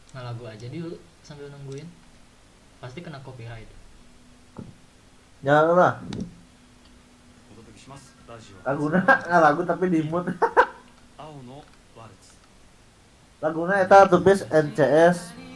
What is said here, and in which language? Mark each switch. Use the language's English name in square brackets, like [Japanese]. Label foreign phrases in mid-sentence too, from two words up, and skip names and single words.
[Indonesian] lagu aja dulu sambil nungguin. Pasti kena copyright. Jangan lah. [Japanese] お届けしますラジオ [Indonesian] Laguna nggak lagu tapi di mute. [Japanese] 青のワルツ [Sundanese] Laguna eta tupis NCS.